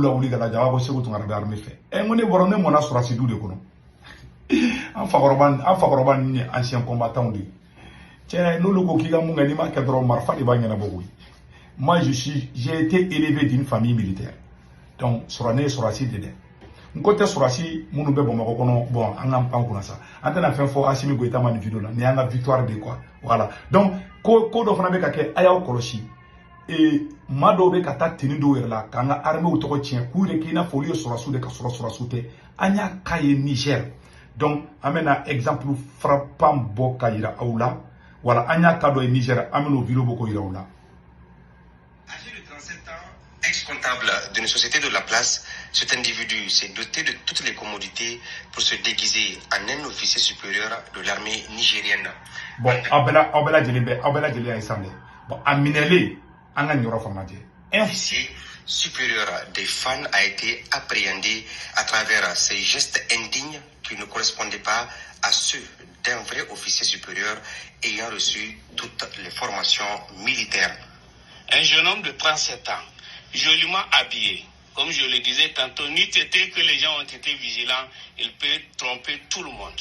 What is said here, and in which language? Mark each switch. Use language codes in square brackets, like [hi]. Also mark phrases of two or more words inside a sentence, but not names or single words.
[bm] la wuli ka lajɛ a b'a fɔ Segu Tunkara bɛ armée fɛ n ko ne bɔra ne mɔna sɔrɔsi du de kɔnɔ an fakɔrɔba ni [fr] ancien combattant [bm] de tiens n'olu ko k'i ka mun kɛ n'i ma kɛ dɔrɔn marifa de b'a ɲɛnabɔ koyi [fr] moi j'ai été élevé d'une famille militaire donc [bm] sɔrɔ ne ye sɔrɔsi de dɛ n ko tɛ sɔrɔsi minnu bɛ Bamakɔ kɔnɔ bon an ka pan kunna sa an tɛna fɛn fɔ Asimi Goyita ma nin vidéo la nin y'an ka victoire de [fr] quoi voilà donc [bm] ko dɔ fana bɛ ka kɛ a y'aw kɔlɔsi maa dɔw bɛ ka taa tenue dɔw yɛrɛ la k'an ka armée tɔgɔ tiɲɛ k'u yɛrɛ k'i n'a fɔ olu ye sɔrɔsiw de ka sɔrɔ sɔrɔsiw tɛ an y'a k'a ye Niger donc an bɛna [fr] exemple frappant [bm] bɔ ka yira aw la voilà an y'a cas dɔ ye Niger an bɛn'o vidéo bɔ k'o yira aw la. [fr] Âgé de 37 ans, ex-comptable d'une société de la place, cet individu s'est doté de toutes les commodités pour se déguiser en un officier supérieur de l'armée nigérienne. [bm] Bon, aw bɛ lajɛlen a ye san dɛ bon a minɛlen an ka nin yɔrɔ faamu lajɛ. [fr] Un officier supérieur des fans a été appréhendé à travers ces gestes indignes qui ne correspondaient pas à ceux d'un vrai officier supérieur ayant reçu toutes les formations militaires. Un jeune homme de 37 ans, joliment habillé, comme je le disais tantôt, n'eût été que les gens ont été vigilants, il peut tromper tout le monde.